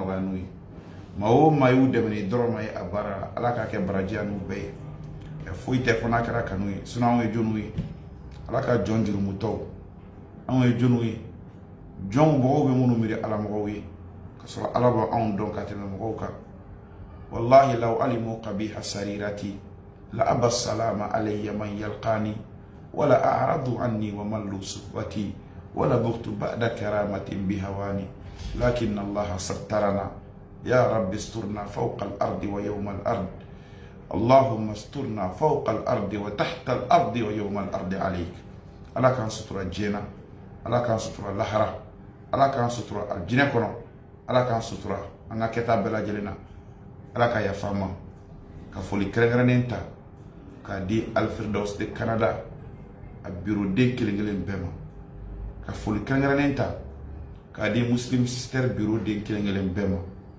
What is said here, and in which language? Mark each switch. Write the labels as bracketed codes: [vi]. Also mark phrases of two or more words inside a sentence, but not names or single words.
[bm] nɔgɔya n'u ye maa o maa y'u dɛmɛ ni dɔrɔn ma ye a baara la ala k'a kɛ barajiya n'u bɛɛ ye foyi tɛ fɔ n'a kɛra kanu ye sinon anw ye jɔnw ye ala ka jɔn jurumutɔw anw ye jɔnw ye jɔnw mɔgɔw bɛ minnu miiri ala mɔgɔw ye ka sɔrɔ ala bɛ anw dɔn ka tɛmɛ mɔgɔw kan [ar] والله لو علم قبيح سريرتي لأبى السلام علي من يلقاني ولأعرض عني وملّ صحبتي ولبؤت بعد كرامة بهوان لكن الله سترنا يا ربي استرنا فوق الأرض ويوم الأرض اللهم استرنا فوق الأرض وتحت الأرض ويوم الأرض عليك [bm] ala k'an sutura diɲɛ ala k'an sutura lahara ala k'an sutura jinɛ kɔnɔ ala k'an sutura an ka kɛta bɛɛ lajɛlen na ala ka yafa ma ka foli kɛrɛnkɛrɛnnen ta k'a di Alfirdaus de Canada a bureau den kelen-kelen bɛɛ ma ka foli kɛrɛnkɛrɛnnen ta k'a di Muslim Sister bureau den kelen-kelen bɛɛ ma